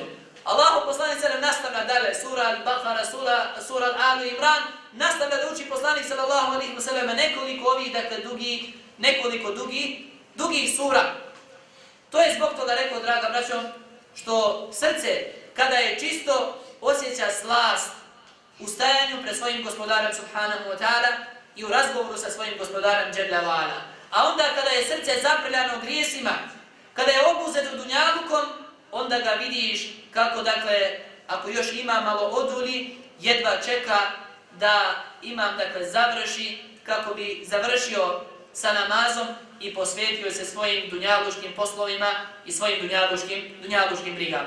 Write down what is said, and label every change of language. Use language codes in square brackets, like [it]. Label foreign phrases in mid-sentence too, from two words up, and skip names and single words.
[bs] Allahov poslanik sallallahu nastavlja dalje sura Al-Baqara, sura Al-Ali Imran, nastavlja da uči poslanik [ar] صلى الله عليه وسلم [bs] nekoliko ovih dakle dugih sura. To je zbog toga rekao, draga braćo, što srce kada je čisto osjeća slast u stajanju pred svojim gospodarem [ar] سبحانه وتعالى [bs] i u razgovoru sa svojim gospodarem [ar] جل وعلا. [bs] A onda kada je srce zaprljano grijesima, kada je obuzeto dunjalukom, onda ga vidiš kako, dakle, ako još ima malo oduli, jedva čeka da imam, dakle, završi, kako bi završio sa namazom i posvetio se svojim dunjaluškim poslovima i svojim dunjaluškim brigama.